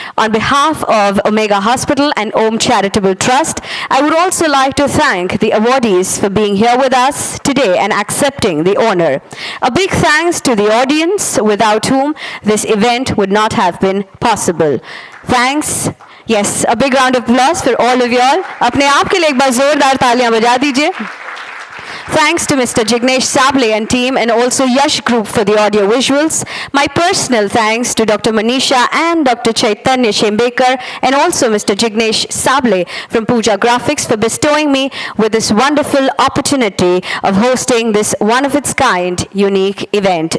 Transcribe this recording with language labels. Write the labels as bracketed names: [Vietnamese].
[English] On behalf of Omega Hospital and Om Charitable Trust, I would also like to thank the awardees for being here with us today and accepting the honor. A big thanks to the audience, without whom this event would not have been possible. Thanks. Yes, a big round of applause for all of you all. [Hindi] अपने आप के लिए एक बार जोरदार तालियां बजा दीजिए. [English] Thanks to Mr. Jignesh Sable and team, and also Yash Group for the audio visuals. My personal thanks to Dr. Manisha and Dr. Chaitanya Shembekar, and also Mr. Jignesh Sable from Pooja Graphics for bestowing me with this wonderful opportunity of hosting this one-of-its-kind unique event.